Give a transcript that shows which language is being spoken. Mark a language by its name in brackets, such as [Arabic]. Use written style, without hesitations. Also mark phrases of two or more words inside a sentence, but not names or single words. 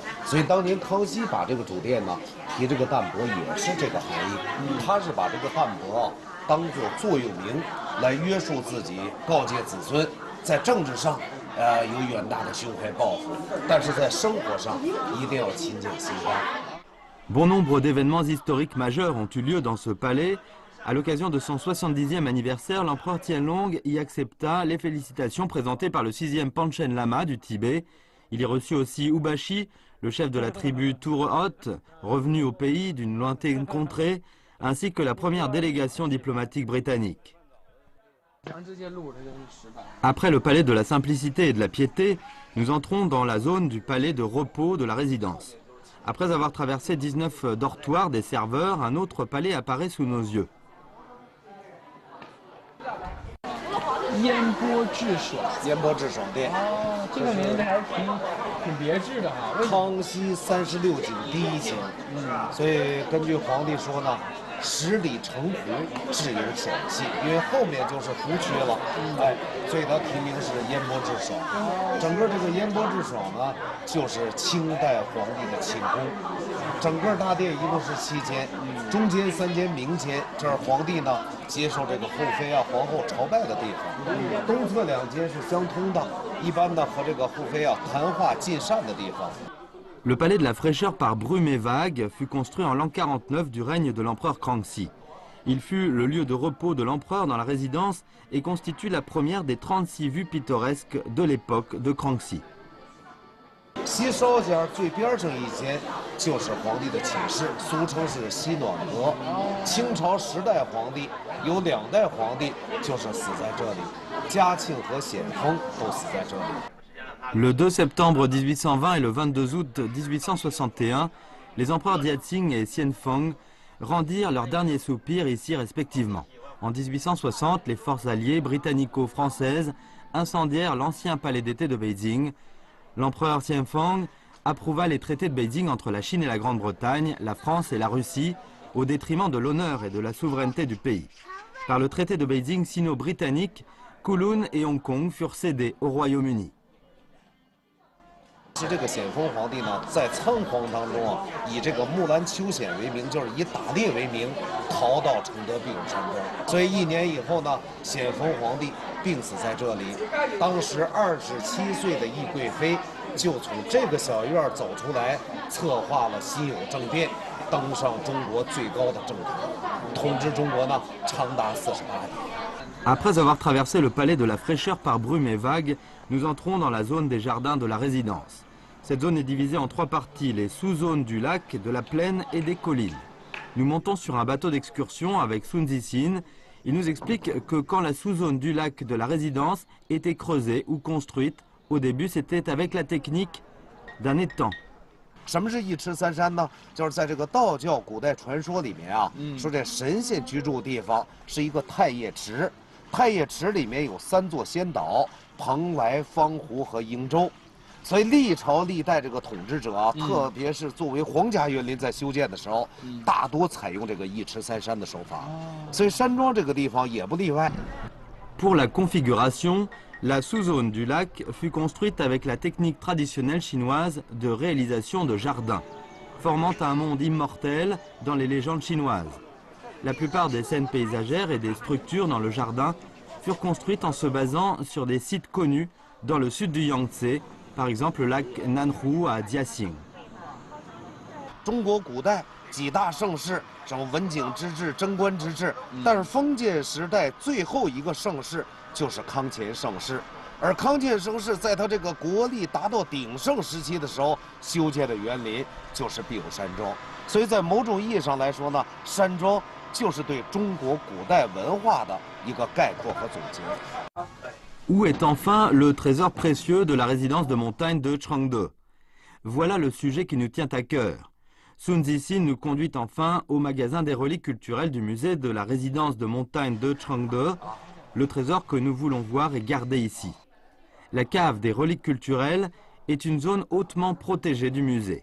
[Chinese] 所以当年康熙把这个主殿呢提这个淡泊也是这个含义，他是把这个淡泊当作座右铭来约束自己，告诫子孙，在政治上有远大的胸怀抱负，但是在生活上一定要勤俭心甘。 [French] Bon nombre d'événements historiques majeurs ont eu lieu dans ce palais. À l'occasion de son 70e anniversaire, l'empereur Qianlong y accepta les félicitations présentées par le 6e Panchen Lama du Tibet. Il y reçut aussi Ubashi, le chef de la tribu Turhot, revenu au pays d'une lointaine contrée, ainsi que la première délégation diplomatique britannique. Après le palais de la simplicité et de la piété, nous entrons dans la zone du palais de repos de la résidence. Après avoir traversé 19 dortoirs des serveurs, un autre palais apparaît sous nos yeux. [Chinese] 烟波致爽，烟波致爽殿。哦，这个名字还挺别致的哈。康熙36景第一景，所以根据皇帝说呢，10里城湖自有爽气，因为后面就是湖区了，所以它题名是烟波致爽。整个这个烟波致爽呢，就是清代皇帝的寝宫。整个大殿一共是7间，中间3间明间，这是皇帝呢接受这个后妃啊、皇后朝拜的地方。东侧2间是相通的，一般呢和这个后妃啊谈话进膳的地方。 [French] Le palais de la fraîcheur par brume et vague fut construit en l'an 49 du règne de l'empereur Kangxi. Il fut le lieu de repos de l'empereur dans la résidence et constitue la première des 36 vues pittoresques de l'époque de Kangxi. [Chinese] 洗手间最边上一间就是皇帝的寝室，俗称是洗暖阁。清朝10代皇帝有2代皇帝就是死在这里，嘉庆和咸丰都死在这里。 [French] Le 2 septembre 1820 et le 22 août 1861, les empereurs Diaxing et Xianfeng rendirent leur dernier soupir ici respectivement. En 1860, les forces alliées britannico-françaises incendièrent l'ancien palais d'été de Beijing. L'empereur Xianfeng approuva les traités de Beijing entre la Chine et la Grande-Bretagne, la France et la Russie, au détriment de l'honneur et de la souveraineté du pays. Par le traité de Beijing sino-britannique, Kowloon et Hong Kong furent cédés au Royaume-Uni. [Chinese] 是这个咸丰皇帝呢，在仓皇当中啊，以这个木兰秋险为名，就是以打猎为名，逃到承德避暑山庄。所以1年以后呢，咸丰皇帝病死在这里。当时27岁的懿贵妃就从这个小院走出来，策划了辛酉政变，登上中国最高的政坛，统治中国呢长达48年。 [French] Après avoir traversé le palais de la fraîcheur par brume et vagues, nous entrons dans la zone des jardins de la résidence. Cette zone est divisée en 3 parties, les sous-zones du lac, de la plaine et des collines. Nous montons sur un bateau d'excursion avec Sun Zixin. Il nous explique que quand la sous-zone du lac de la résidence était creusée ou construite, au début c'était avec la technique d'un étang. [Chinese] 什么是一池三山呢？就是在这个道教古代传说里面啊，说这神仙居住的地方是一个太液池，太液池里面有3座仙岛：蓬莱、方湖和瀛洲。所以历朝历代这个统治者啊，特别是作为皇家园林在修建的时候，大多采用这个一池三山的手法。所以山庄这个地方也不例外。 [French] Pour la configuration, la sous-zone du lac fut construite avec la technique traditionnelle chinoise de réalisation de jardins, formant un monde immortel dans les légendes chinoises. La plupart des scènes paysagères et des structures dans le jardin furent construites en se basant sur des sites connus dans le sud du Yangtze, par exemple le lac Nanhu à Jiaxing. [Chinese] 中国古代几大盛世，什么文景之治、贞观之治，但是封建时代最后一个盛世就是康乾盛世。而康乾盛世在他这个国力达到鼎盛时期的时候，修建的园林就是避暑山庄。所以在某种意义上来说呢，山庄就是对中国古代文化的一个概括和总结。 [French] Où est enfin le trésor précieux de la résidence de montagne de Changde? Voilà le sujet qui nous tient à cœur. Sun Zixin nous conduit enfin au magasin des reliques culturelles du musée de la résidence de montagne de Changde. Le trésor que nous voulons voir est gardé ici. La cave des reliques culturelles est une zone hautement protégée du musée.